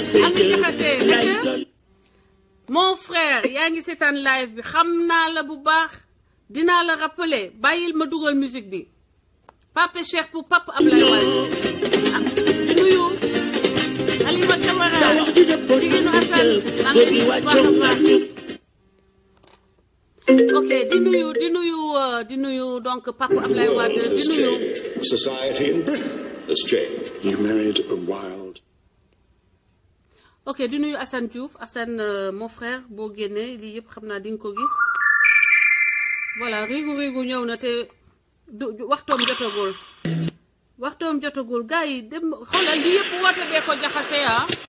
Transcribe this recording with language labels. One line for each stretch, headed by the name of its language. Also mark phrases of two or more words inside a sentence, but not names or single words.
Wolof: Ami Jaxate
French: mon frère
Wolof: yaa ngi seetaan live bi xam naa la bu baax dinaa la rappeler bàyyil ma dugal musique bi Pape Cheikh pour Pape Ablaye Wade di nuyu Alima Camara jigéenu Assane maa ngi di baax a baax ok di nuyu donc Pape Ablaye Wade di nuyu
English: society in Britain has changed. You married a wild.
Wolof: ok di nuyu Assane Diouf Assane
French: mon frère
Wolof: boo génnee lii yëpp xam naa di nga ko gis voilà riigu ñëw na te waxtoom jotagul waxtoom jotagul gars yi dem xoolal li yëpp woote bee ko jaxase ah